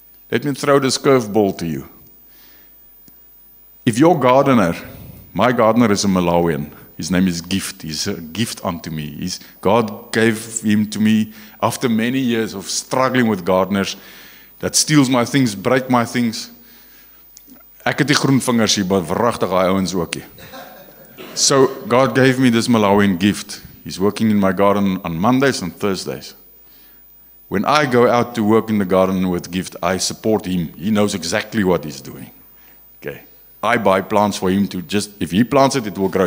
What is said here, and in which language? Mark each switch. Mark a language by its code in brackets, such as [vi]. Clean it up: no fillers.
[en] Let me throw this curveball to you. If your gardener, my gardener is a Malawian. His name is Gift. He's a gift unto me. God gave him to me after many years of struggling with gardeners that steals my things, break my things. [af] Ek het die groen vingers hier, maar verragtig daai ouens ookie. [en] So God gave me this Malawian gift. He's working in my garden on Mondays and Thursdays. When I go out to work in the garden with Gift, I support him. He knows exactly what he's doing. Okay. I buy plants for him to just, if he plants it, it will grow.